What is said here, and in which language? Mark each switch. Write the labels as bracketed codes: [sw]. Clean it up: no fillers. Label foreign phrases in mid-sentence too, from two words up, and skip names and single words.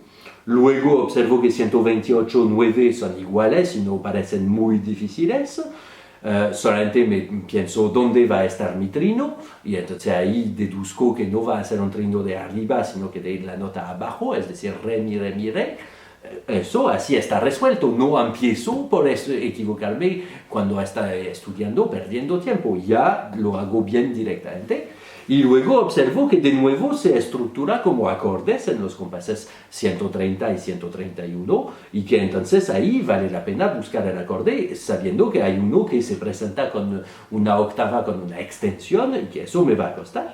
[es] Luego observo que 128, 9 son iguales y no parecen muy difíciles. solamente me pienso dónde va a estar mi trino y entonces ahí deduzco que no va a ser un trino de arriba, sino que de la nota abajo, es decir, re, mi, re, mi, re. Eso así está resuelto, no empiezo por eso equivocarme cuando está estudiando, perdiendo tiempo, ya lo hago bien directamente. Y luego observo que de nuevo se estructura como acordes en los compases 130 y 131 y que entonces ahí vale la pena buscar el acorde sabiendo que hay uno que se presenta con una octava con una extensión y que eso me va a costar.